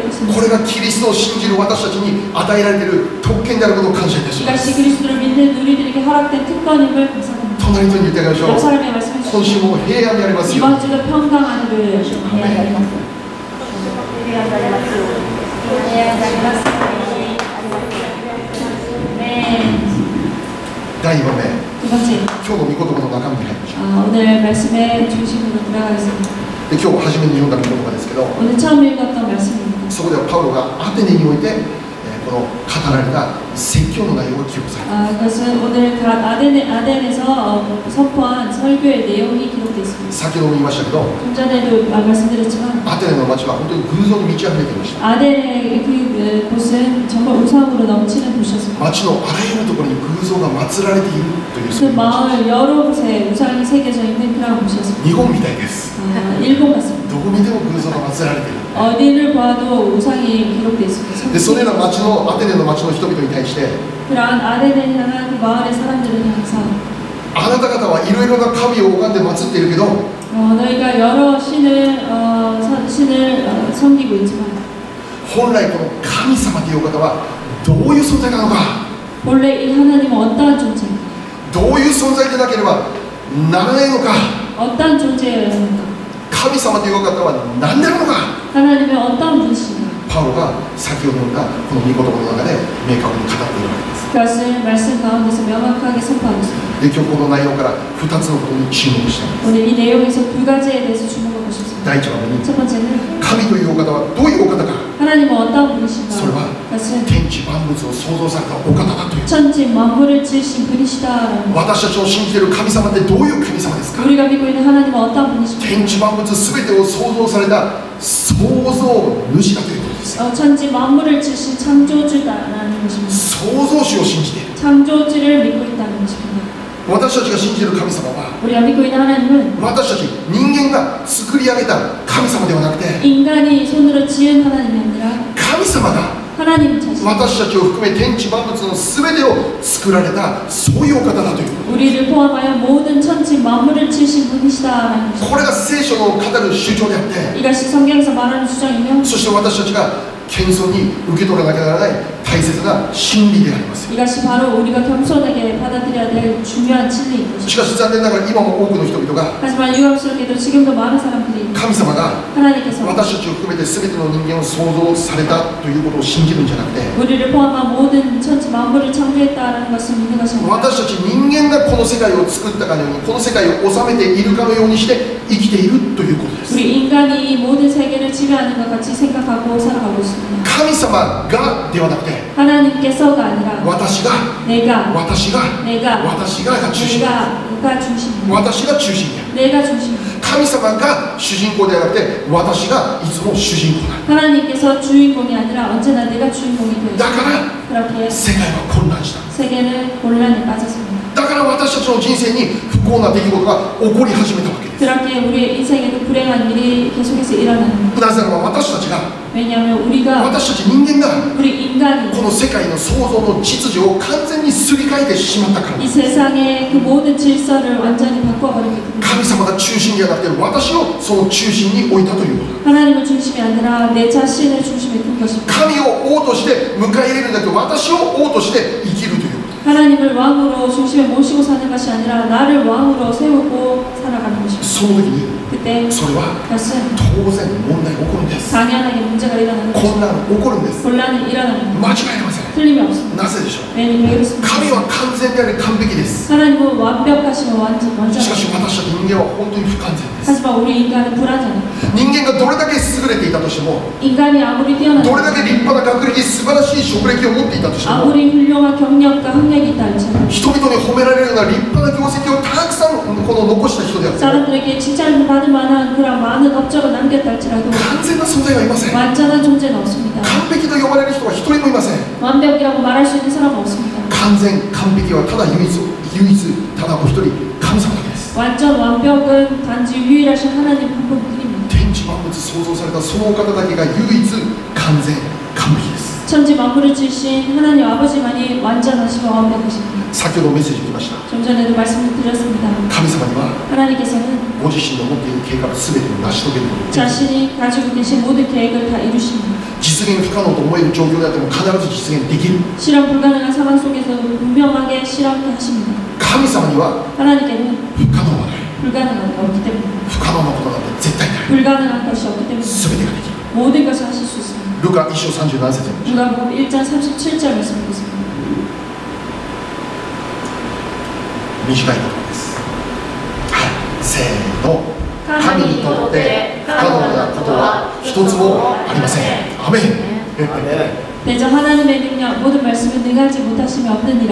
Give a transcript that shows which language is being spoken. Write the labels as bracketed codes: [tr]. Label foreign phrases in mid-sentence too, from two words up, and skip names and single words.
[ja] こ [ko] 것입니다. [ja] れがキリストを信じる私たちに与えられている特権であることを感謝いたしま [ko] 이것이 [ja] す。 [ko] 그리스도를 믿는 우리들에게 허락된 특권임을 감사합니다. [ja] 隣の人に言ってあげましょ [ko] 옆 [ja] う。 [ko] 사람의 말씀해 [ja] 今週 [ko] 주시죠. [ja] も平安でありますよ。 [ko] 이번 주도 평강한 일을 해야 됩니다. [ja] 第2番目、 [ko] 두 번째, [ja] 今日の御言葉の中身に入りましょう。 [ko] 오늘 말씀의 중심으로 들어가겠습니다. [ja] で今日初めに読んだ御言葉ですけど、 [ko] 오늘 처음 읽었던 말씀입니다. [ja] そこではパウロがアテネにおいて、この語られた説教の内容が記録されています。 [ko] 그것은 오늘 아덴에서 선포한 설교의 내용이 기록되어 있습니다. [ja] 先ほども言いましたけど、 [ko] 좀 전에도 말씀드렸지만 [ja] アテネの町は本当に偶像に満ち溢れていました。 [ko] 아덴의 그 곳은 정말 우상으로 넘치는 도시였습니다. [ja] 町のあらゆるところに偶像が祀られているという [ko] 그 [ja] そういう町。 [ko] 마을 여러 곳에 우상이 새겨져 있는 그런 곳이었습니다. [ja] 日本みたいです。 [ko] 일본 같습니다. [ja] どこ見ても偶像が祀られている。 [ko] 어디를 봐도 우상이 기록되어 있습니다. [ja] でそのような町のアテネの町の人々に対して、 [ko] 그러한 아덴을 향한 그 마을의 사람들은 항상 [ja] あなた方はいろいろな神を拝んで祀っているけど、 [ko] 너희가 여러 신을 섬기고 있지만 [ja] 本来この神様というお方はどういう存在なのか、 [ko] 본래 이 하나님은 어떠한 존재인가, [ja] どういう存在でなければならないのか、 [ko] 어떠한 존재여야 하는가, [ja] 神様というお方は何なのか、 [ko] 하나님의 어떠한 분이신가, [ja] パウロが先ほど読んだこの御言葉の中で明確に語っているわけです。 [ko] 그것을 말씀 가운데서 명확하게 선포하고 있습니다. [ja] で今日この内容から2つのことに注目したいんです。 [ko] 오늘 이 내용에서 두 가지에 대해서 주목하고 싶습니다. [ja] 第1番目に [ko] 첫 번째는 [ja] 神というお方はどういうお方か、 [ko] 하나님은 어떠한 분이신가, [ja] それは [ko] 그것은 [ja] 天地万物を創造されたお方だという。 [ko] 천지 만물을 지으신 분이시다라는 것. [ja] 私たちの信じている神様ってどういう神様ですか。 [ko] 우리가 믿고 있는 하나님은 어떠한 분이십니까? [ja] 天地万物全てを創造された創造主だということですよ。 [ko] 천지 만물을 지으신 창조주다라는 것입니다. [ja] 創造主を信じている。 [ko] 창조주를 믿고 있다는 것입니다. [ja] 私たちが信じている神様は、 [ko] 우리가 믿고 있는 하나님은 [ja] 私たち人間が作り上げた神様ではなくて、 [ko] 인간이 손으로 지은 하나님이 아니라 [ja] 神様が [ko] 하나님 자신, [ja] 私たちを含め天地万物の全てを作られたそういうお方だという。 [ko] 우리를 포함하여 모든 천지 만물을 지으신 분이시다라는 것입니다. [ja] これが聖書の語る主張であって、 [ko] 이것이 성경에서 말하는 주장이며 [ja] そして私たちが謙遜に受け取らなきゃならない大切な真理であります。 [ko] 이것이 바로 우리가 겸손하게 받아들여야 될 중요한 진리인 [ja] し [ko] 것입니다. [ja] かし残念ながら今も多くの人々が [ko] 하지만 유감스럽게도 지금도 많은 사람들이 [ja] 神様が [ko] 하나님께서 [ja] 私たちを含めて全ての人間を創造されたということを信じるんじゃなくて、 [ko] 우리를 포함한 모든 천지 만물을 창조했다라는 것을 믿는 것이 아니라 [ja] 私たち人間がこの世界を作ったかのように、この世界を治めているかのようにして生きているということです。 [ko] 우리 인간이 이 모든 세계를 지배하는 것 같이 생각하고 살아가고 있습니다. [ja] 神様がではなくて、 [ko] 하나님께서가 아니라 [ja] 私が [ko] 내가 [ja] が中心、 [ko] 내가 중심이야. [ja] 私が中心で、 [ko] 내가 중심이야. [ja] 神様が主人公ではなくて、私がいつも主人公だ。 [ko] 하나님께서 주인공이 아니라 언제나 내가 주인공이 되어 [ja] だから [ko] 그렇게 [ja] 世界は混乱した。 [ko] 세계는 혼란에 빠졌습니다. [ja] だから私たちの人生に不幸な出来事が起こり始めたわけです。 [ko] 그렇게 우리의 인생에도 불행한 일이 계속해서 일어나는 거예요. [ja] なぜならば私たちが、 [ko] 왜냐하면 우리가 [ja] 私たち人間が [ko] 우리 인간이 [ja] この世界の創造の秩序を完全にすり替えてしまったから [ko] 이 세상의 그 모든 질서를 완전히 바꿔버리기 때문에 [ja] 神様が中心ではなくて私をその中心に置いたということ。 [ko] 하나님을 중심이 아니라 내 자신을 중심에 둔 것입니다. [ja] 神を王として迎え入れるんだけど、私を王として生きるということ。 [ko] 하나님을 왕으로 중심에 모시고 사는 것이 아니라 나를 왕으로 세우고 살아가는 것입니다. [ja] その時に [ko] 그때 [ja] それは [ko] 그것은 [ja] 当然問題が起こるんです。 [ko] 당연하게 문제가 일어나는 것입니다. [ja] 混乱起こるんです。 [ko] 혼란이 일어나는 [ja] 間違いありません。 [ko] 틀림이 없습니다. [ja] なぜでしょう。 [ko] 왜 그렇습니까? [ja] 神は完全であり完璧です。 [ko] 하나님은 완벽하시고 완전하십니다. [ja] しかし私たち人間は本当に不完全です。 [ko] 하지만 우리 인간은 불완전합니다. [ja] 人間がどれだけ優れていたとしても、 [ko] 인간이 아무리 [ja] ど [ko] 뛰어나도 [ja] れだけ立派な学歴、素晴らしい職歴を持っていたとしても、 [ko] 아무리 훌륭한 경력과 학력이 있다 할지라도 [ja] 人々に褒められるような立派な業績をたくさんこの残した人であっても、 [ko] 사람들에게 칭찬을 받을 만한 그런 많은 업적을 남겼다 할지라도 [ja] 完全な存在はいません。 [ko] 완전한 존재는 없습니다. [ja] 完璧と呼ばれる人は一人もいません。 [ko] 완벽이라고 말할 수 있는 사람은 없습니다. [ja] 完全完璧はただ唯一ただお一人、神様だけです。 [ko] 완전 완벽은 단지 유일하신 하나님 한 분뿐입니다. [ja] 天地万物創造されたそのお方だけが唯一完全完璧です。 [ko] 천지 만물을 지으신 하나님 아버지만이 완전하시고 완벽하십니다. [ja] 先ほどメッセージを聞きました。 [ko] 좀 전에도 말씀을 드렸습니다. [ja] 神様には [ko] 하나님께서는 [ja] ご自身の持っている計画すべてを成し遂げることができる。 [ko] 자신이 가지고 계신 모든 계획을 다 이루십니다. [ja] 実現不可能と思える状況であっても必ず実現できる。 [ko] 실현 불가능한 상황 속에서 분명하게 실현케 하십니다. [ja] 神様には [ko] 하나님께는 [ja] 不可能はない。 [ko] 불가능한 게 없기 때문에 [ja] 不可能なことなんて絶対ない。 [ko] 불가능한 것이 없기 때문에 [ja] すべてができる。 [ko] 모든 것을 하실 수 있습니다. [ja] ルカ1章37節。 [ko] 누가복음 1장 37절 말씀드리겠습니다. [ja] 短い言葉です。はい、せーの。神にとって不可能なことは一つもありません。アメン。 [ko] 대저 하나님의 능력 모든 말씀을 능하지 못하심이 없느니라.